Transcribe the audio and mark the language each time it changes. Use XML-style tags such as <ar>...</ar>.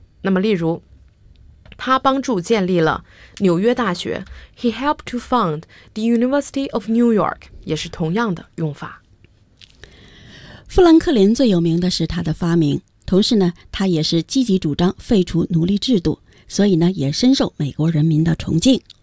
<zh>那么例如，他帮助建立了纽约大学。</zh> <en>He helped to found the University of New York,</en> <zh>也是同样的用法。富兰克林最有名的是他的发明，同时呢，他也是积极主张废除奴隶制度，所以呢，也深受美国人民的崇敬。</zh>